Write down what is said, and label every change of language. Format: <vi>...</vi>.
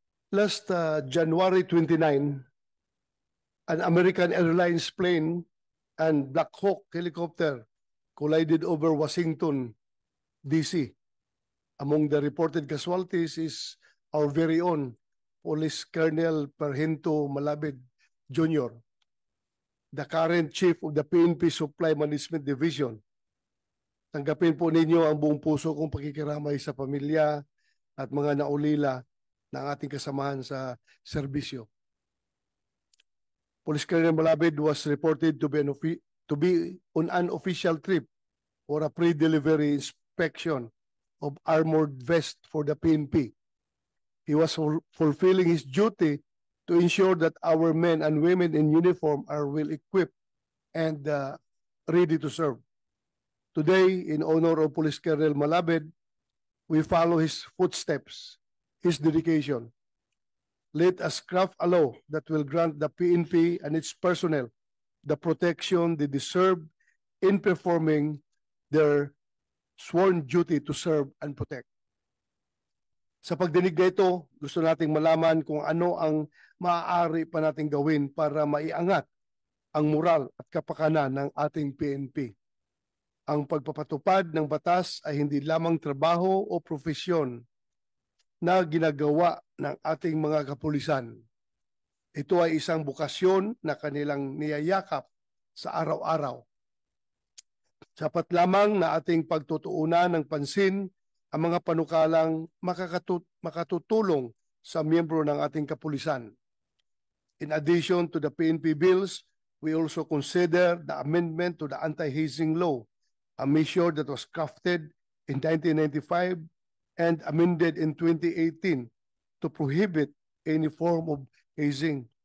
<en>Last January 29, an American Airlines plane and Black Hawk helicopter collided over Washington, D.C. Among the reported casualties is our very own Police Colonel Perhinto Malabid Jr., the current chief of the PNP Supply Management Division.</en> <tl>Tanggapin po ninyo ang buong puso kong pakikiramay sa pamilya at mga naulila ng ating kasamahan sa serbisyo.</tl> <en>Police Colonel Malabid was reported to be on an official trip for a pre-delivery inspection of armored vest for the PNP. He was fulfilling his duty to ensure that our men and women in uniform are well equipped and ready to serve. Today, in honor of Police Colonel Malabid, we follow his footsteps, his dedication. Let us craft a law that will grant the PNP and its personnel the protection they deserve in performing their sworn duty to serve and protect.</en> <tl>Sa pagdinig na ito, gusto nating malaman kung ano ang maaari pa nating gawin para maiangat ang moral at kapakanan ng ating PNP. Ang pagpapatupad ng batas ay hindi lamang trabaho o profesyon na ginagawa ng ating mga kapulisan. Ito ay isang bukasyon na kanilang niyayakap sa araw-araw. Sapat lamang na ating pagtutuunan ng pansin ang mga panukalang makatutulong sa miyembro ng ating kapulisan.</tl> <en>In addition to the PNP bills, we also consider the amendment to the anti-hazing law, a measure that was crafted in 1995 and amended in 2018 to prohibit any form of hazing.</en>